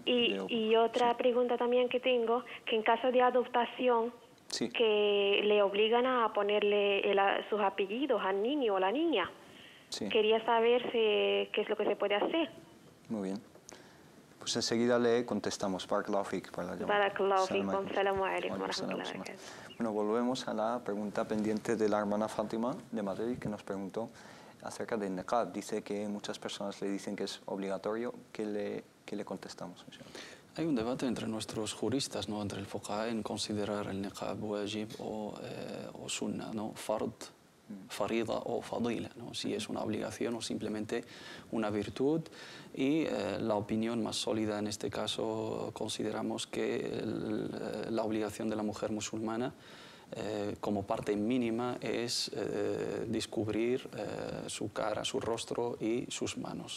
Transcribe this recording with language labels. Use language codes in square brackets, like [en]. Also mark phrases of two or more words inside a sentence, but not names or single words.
[es] Y otra pregunta también que tengo, que en caso de adoptación, que le obligan a ponerle sus apellidos al niño o la niña. Quería saber qué es lo que se puede hacer. Muy bien. Pues enseguida le contestamos. [ar] بارك الله فيك [es] por la llamada. [ar] بارك الله فيكم. السلام عليكم ورحمة الله وبركاته. [es] Bueno, volvemos a la pregunta pendiente de la hermana Fátima de Madrid, que nos preguntó acerca del niqab. Dice que muchas personas le dicen que es obligatorio. ¿Qué le contestamos? Hay un debate entre nuestros juristas, ¿no? Entre el fuqaha, en considerar el niqab wajib o sunna, ¿no? [ar] فرض، فريضة o fadila, [es] ¿no? Si es una obligación o simplemente una virtud. Y la opinión más sólida en este caso, consideramos que la obligación de la mujer musulmana como parte mínima es descubrir su cara, su rostro y sus manos.